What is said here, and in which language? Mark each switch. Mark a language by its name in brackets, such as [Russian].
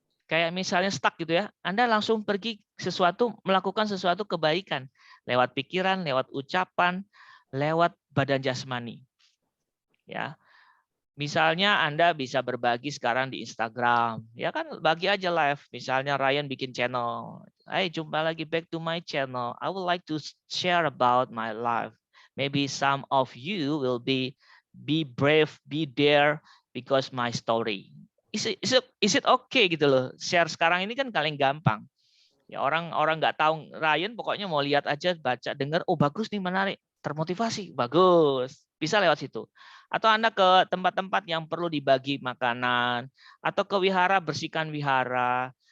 [Indonesian] Kayak misalnya stuck gitu ya, Anda langsung pergi melakukan sesuatu kebaikan lewat pikiran, lewat ucapan, lewat badan jasmani. Ya. Misalnya Anda bisa berbagi sekarang di Instagram, ya kan, bagi aja live. Misalnya Ryan bikin channel, "Hai, jumpa lagi [English] back to my channel. I would like to share about my life. Maybe some of you will be brave, be there because my story." Is it okay [Indonesian] gitu loh? Share sekarang ini kan paling gampang. Ya, orang nggak tahu Ryan, pokoknya mau lihat aja, baca, dengar, oh bagus nih, menarik, termotivasi, bagus. Bisa lewat situ. Atau Anda ke tempat-tempat yang perlu dibagi makanan, atau ke wihara, bersihkan wihara.